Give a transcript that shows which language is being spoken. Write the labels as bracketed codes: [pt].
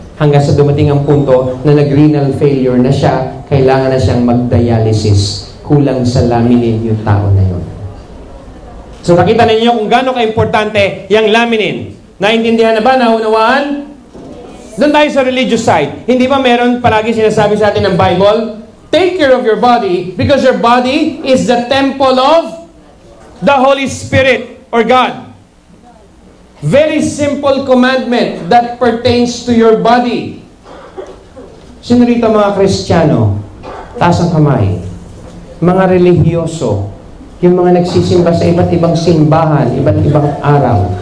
[tl] Hanggang sa dumating ang punto na nag-renal failure na siya, kailangan na siyang mag-dialysis. Kulang sa laminin yung tao na yun. So nakita ninyo kung gaano ka-importante yung laminin. Naintindihan na ba? Naunawaan? Doon tayo sa religious side. Hindi ba meron palagi sinasabi sa atin ng Bible? [en] Take care of your body because your body is the temple of the Holy Spirit or God. Very simple commandment that pertains to your body. [tl] Sino rito mga Kristiyano? Taas ang kamay. Mga relihiyoso. Yung mga nagsisimba sa iba't ibang simbahan, iba't ibang araw.